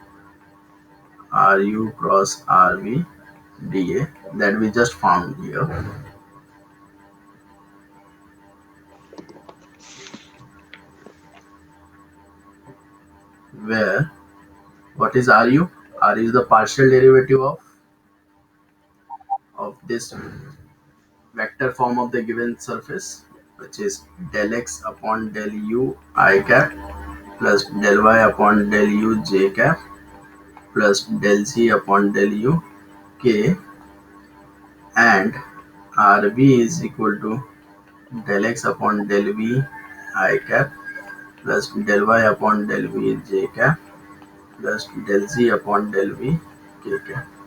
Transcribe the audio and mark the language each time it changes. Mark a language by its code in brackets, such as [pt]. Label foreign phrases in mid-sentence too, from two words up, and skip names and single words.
[en] ru cross rv dA that we just found here, where what is ru? R is the partial derivative of this vector form of the given surface, which is del x upon del u I cap plus del y upon del u j cap plus del z upon del u k, and rv is equal to del x upon del v I cap plus del y upon del v j cap plus del z upon del v k cap.